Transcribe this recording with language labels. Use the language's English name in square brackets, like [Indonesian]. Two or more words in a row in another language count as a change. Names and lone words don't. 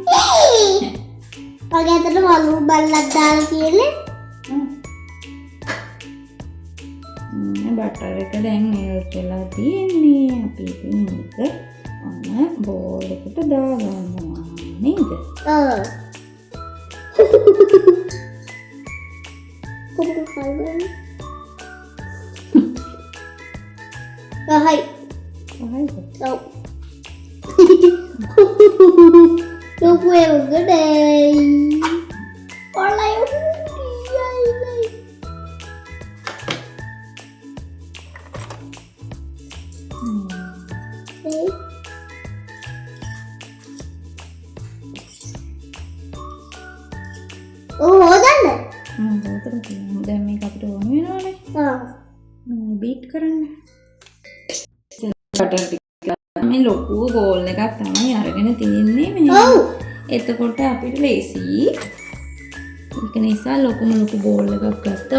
[Sinhala] මගේ අතට වලු බල්ලක් දාලා තියෙන්නේ. බටර් එක දැන් මෙල්ට් වෙලා තියෙන්නේ. අපි ඉතින් මේක ඔන්න බෝල් එකට දාගන්නවා නේද? [Vietnamese] Hai. Đâu. Đâu quên cái đây. Có lấy đây. Đấy. Ủa đó nè. [Sinhala] දැන් මේක අපිට ඕන වෙනවනේ. බීට් කරන්න. බටර් ටික මේ ලොකු බෝල් එකක් තමයි අරගෙන තියෙන්නේ මේ. එතකොට අපිට ලේසි. ඒක නිසා ලොකු බෝල් එකක් ගත්තා.